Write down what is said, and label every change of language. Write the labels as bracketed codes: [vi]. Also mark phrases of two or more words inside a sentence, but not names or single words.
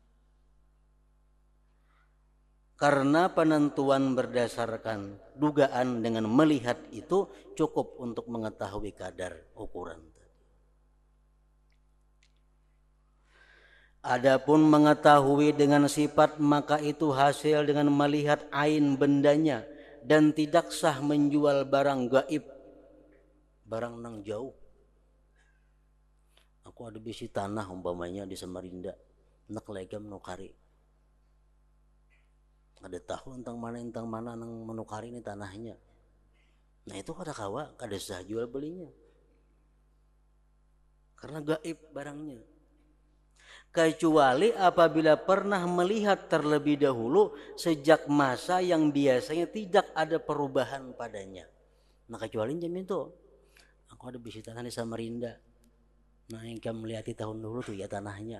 [id] Karena penentuan berdasarkan dugaan dengan melihat itu cukup untuk mengetahui kadar ukuran. Adapun mengetahui dengan sifat maka itu hasil dengan melihat ain bendanya dan tidak sah menjual barang gaib, [bjn] barang nang jauh. Aku ada bisi tanah umpamanya di Samarinda, nak legam nukari. Ada tahu tentang mana nang menukari ini tanahnya. Nah itu kada kawa, kada sah jual belinya. [id] Karena gaib barangnya. Kecuali apabila pernah melihat terlebih dahulu sejak masa yang biasanya tidak ada perubahan padanya. [bjn] Nah kecuali jam itu, aku ada bisi tanah di Samarinda. Nah yang kamu melihat di tahun dulu tuh ya tanahnya.